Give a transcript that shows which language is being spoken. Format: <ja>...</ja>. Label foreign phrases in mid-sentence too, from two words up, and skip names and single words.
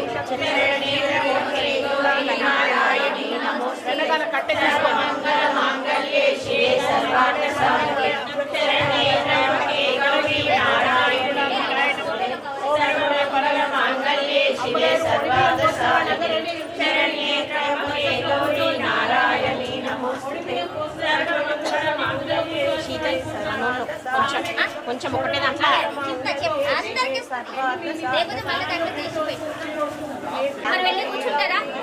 <sa>शरण्ये त्र्यंबके गौरी नारायणी नमोस्तुते सर्वमंगल मांगल्ये शिवे सर्वार्थ साधिके शरण्ये त्र्यंबके गौरी नारायणी नमोस्तुते सर्वमंगल मांगल्ये शिवे सर्वार्थ साधिके शरण्ये त्र्यंबके गौरी नारायणी नमोस्तुते सर्वमंगल मांगल्ये शिवे</sa> <te>కొంచెం ఒకటే దాంట్లో లేకపోతే మళ్ళీ దాంట్లో తీసిపోయి మరి వెళ్ళి కూర్చుంటారా</te>